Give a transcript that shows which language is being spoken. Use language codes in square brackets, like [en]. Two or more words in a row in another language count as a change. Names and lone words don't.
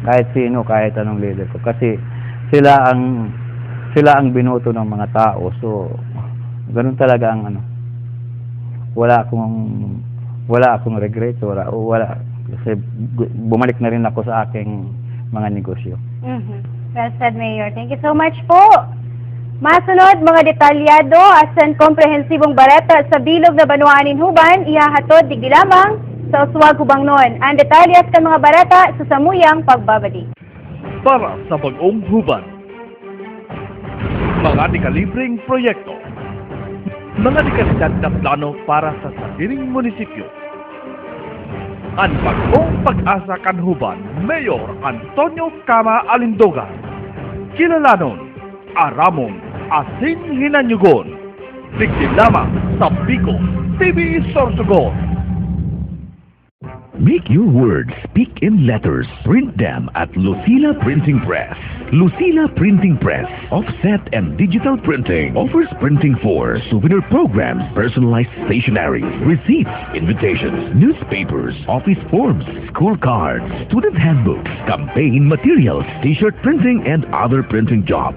[tl] Kahit sino, kahit anong leader ko. Kasi sila ang binoto ng mga tao. So, ganun talaga ang ano. Wala akong regret, wala. Kasi bumalik na rin ako sa aking mga negosyo. [en] Mhm. Well said, Mayor. Thank you so much po. [bik] Masunod, mga detalyado asan komprehensibong bareta sa bilog na Banuanin Huban, ihahatod digdi lamang sa Uswag Hubangnon. Ang detalyas ka mga bareta sa samuyang pagbabalik. Para sa bagong huban. Mga dekalibreng proyekto. Mga dekalidad na plano para sa sariling munisipyo. Ang bagong pag-asa kanhuban, Mayor Antonio Cama Alindogan. Kilalanon, Aramon, Asin Hinanyugon. Digdi lamang sa Bicol TV Sorsogon. [en] Make your words speak in letters. Print them at Lucila Printing Press. Lucila Printing Press, offset and digital printing, offers printing for souvenir programs, personalized stationery, receipts, invitations, newspapers, office forms, school cards, student handbooks, campaign materials, t-shirt printing, and other printing jobs.